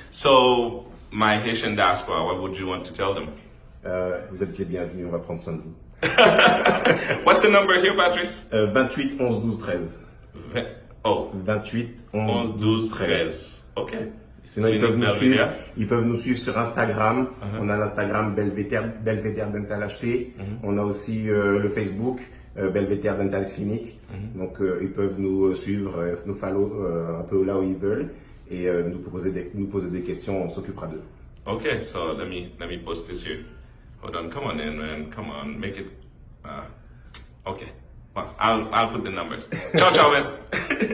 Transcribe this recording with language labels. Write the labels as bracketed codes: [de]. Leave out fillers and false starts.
[en] So, my Haitian diaspora, what would you want to tell them? [fr] Vous êtes les bienvenus, on va prendre soin de vous. [en] What's the the number here, Patrice? [fr] 28 11 12 13. Oh, 28 11, 11 12, 12 13. [en] 13. OK. [fr] Sinon, ils peuvent, nous Belvedere. suivre, ils peuvent nous suivre sur Instagram. On a l'Instagram Belvedere Dental HT. On a aussi le Facebook Belvedere Dental Clinic. Donc, ils peuvent nous suivre, nous follow un peu là où ils veulent et nous poser des questions. On s'occupera d'eux. [en] Okay, so let me post this here. Hold on, come on in, man. Come on, make it. Okay, well, I'll put the numbers. Ciao, ciao, man.